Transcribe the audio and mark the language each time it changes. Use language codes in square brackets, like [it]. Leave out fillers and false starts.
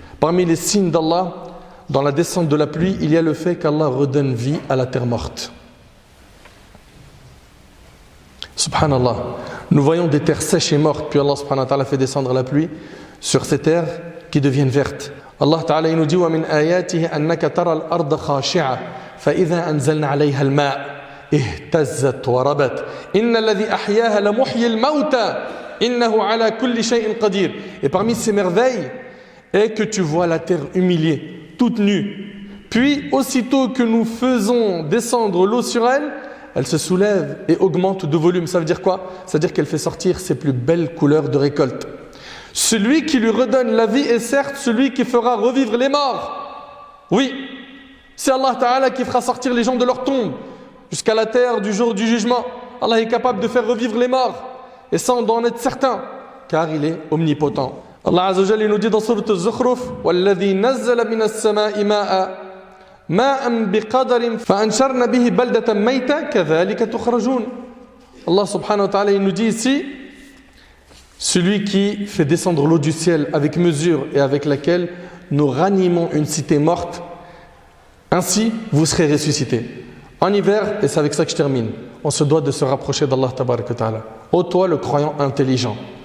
[fr] Parmi les signes d'Allah, dans la descente de la pluie, il y a le fait qu'Allah redonne vie à la terre morte. Subhanallah, nous voyons des terres sèches et mortes, puis Allah subhanahu wa ta'ala fait descendre la pluie sur ces terres qui deviennent vertes. [ar] Allah ta'ala nous dit وَمِنْ آيَاتِهِ أَنَّكَ تَرَى الْأَرْضَ خَاشِعَةً فَإِذَا أَنزَلْنَا عَلَيْهَا الْمَاءَ اهْتَزَّتْ وَرَبَتْ إِنَّ الَّذِي أَحْيَاهَا لَمُحْيِي الْمَوْتَى إِنَّهُ عَلَى كُلِّ شَيْءٍ قَدِيرٌ. [fr] Et parmi ces merveilles est que tu vois la terre humiliée, toute nue. Puis aussitôt que nous faisons descendre l'eau sur elle, elle se soulève et augmente de volume. Ça veut dire quoi? Ça veut dire qu'elle fait sortir ses plus belles couleurs de récolte. Celui qui lui redonne la vie est certes celui qui fera revivre les morts. Oui, c'est Allah Ta'ala qui fera sortir les gens de leur tombe jusqu'à la terre du jour du jugement. Allah est capable de faire revivre les morts et ça on doit en être certain car il est omnipotent. [ar] Allah Azza wa Jalla nous dit dans Surat Al-Zukhruf وَالَّذِي نَزَّلَ مِنَ السَّمَاءِ مَاءً بِقَدَرٍ فَأَنشَرْنَا بِهِ بَلْدَةً مَيْتًا كَذَلِكَ تُخْرَجُونَ. [fr] Allah subhanahu wa ta'ala il nous dit ici celui qui fait descendre l'eau du ciel avec mesure et avec laquelle nous ranimons une cité morte, ainsi vous serez ressuscités. En hiver, et c'est avec ça que je termine, on se doit de se rapprocher d'Allah tabarak wa ta'ala. Ô toi le croyant intelligent,